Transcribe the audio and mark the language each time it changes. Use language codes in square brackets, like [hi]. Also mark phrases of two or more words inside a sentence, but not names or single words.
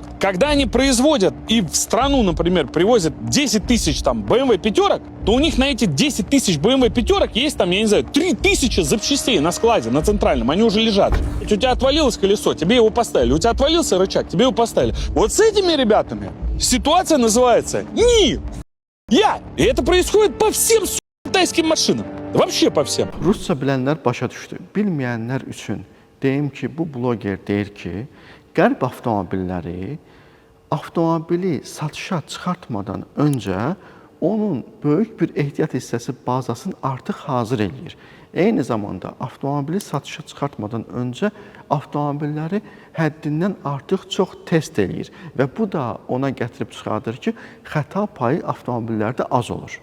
[ru] Когда они производят и в страну, например, привозят 10 тысяч там BMW пятерок, то у них на эти 10 тысяч BMW пятерок есть там, я не знаю, 3000 запчастей на складе, на центральном, они уже лежат. У тебя отвалилось колесо, тебе его поставили. У тебя отвалился рычаг, тебе его поставили. Вот с этими ребятами ситуация называется «Ни! Я!». И это происходит по всем китайским машинам. Вообще по всем. [az] Rusca bilənlər başa düşdü. Bilməyənlər üçün deyim ki, bu bloger deyir ki, qərb avtomobilləri avtomobili satışa çıxartmadan öncə onun böyük bir ehtiyat hissəsi bazasını artıq hazır eləyir. Eyni zamanda avtomobili satışa çıxartmadan öncə avtomobilləri həddindən artıq çox test eləyir və bu da ona gətirib çıxardır ki, xəta payı avtomobillərdə az olur.